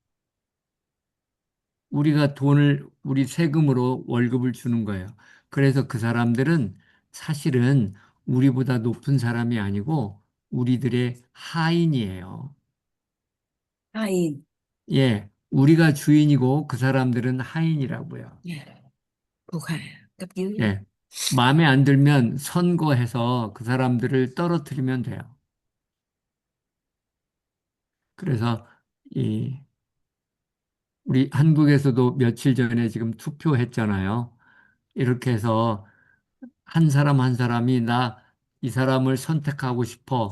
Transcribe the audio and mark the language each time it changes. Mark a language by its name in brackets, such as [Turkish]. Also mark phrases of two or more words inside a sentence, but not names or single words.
[Korean] 우리가 돈을, 우리 세금으로 월급을 주는 거예요. 그래서 그 사람들은 사실은 우리보다 높은 사람이 아니고 우리들의 하인이에요. 하인, 예, 우리가 주인이고 그 사람들은 하인이라고요. 예, [Vietnamese] thuộc hạ, cấp dưới. [Korean] 예, 마음에 안 들면 선거해서 그 사람들을 떨어뜨리면 돼요. 그래서 이 우리 한국에서도 며칠 전에 지금 투표했잖아요. 이렇게 해서 한 사람 한 사람이 나 이 사람을 선택하고 싶어.